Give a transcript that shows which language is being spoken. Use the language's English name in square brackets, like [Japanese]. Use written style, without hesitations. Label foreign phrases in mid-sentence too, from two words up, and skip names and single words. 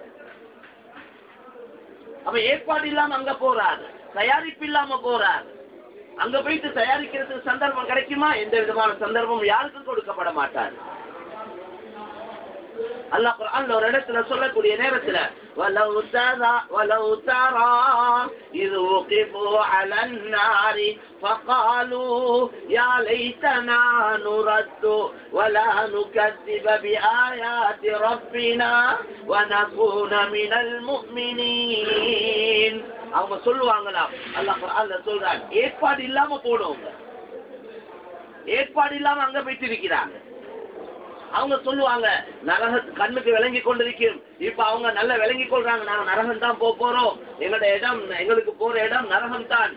[Tamil] அப்ப ஏற்பாடு இல்லாம அங்க போறாரு, தயாரிப்பு இல்லாம போறாரு. அங்க போயிட்டு தயாரிக்கிறதுக்கு சந்தர்ப்பம் கிடைக்குமா? எந்த விதமான சந்தர்ப்பம் யாருக்கும் கொடுக்கப்பட மாட்டார். அல்லாஹ் குர்ஆன்ல ஒரு இடத்துல சொல்லக்கூடிய நேரத்துல [Arabic] ولو ترى இذ وقفوا على النار فقالوا يا ليتنا نرد ولا نكذب بآيات ربنا ونكون من المؤمنين. [Tamil] அவங்க சொல்லுவாங்களா, அல்லாஹ் குர்ஆன்ல சொல்றான், ஏற்பாடு இல்லாம போனவங்க, ஏற்பாடு இல்லாம அங்க போயிட்டு இருக்கிறாங்க. அவங்க சொல்லுவாங்க, நரக கண்ணுக்கு விளங்கி கொண்டிருக்கும். இப்ப அவங்க நல்லா விளங்கி கொள்றாங்க, நாங்க நரகம் தான் போறோம், எங்களோட இடம், எங்களுக்கு போற இடம் நரகம் தான்.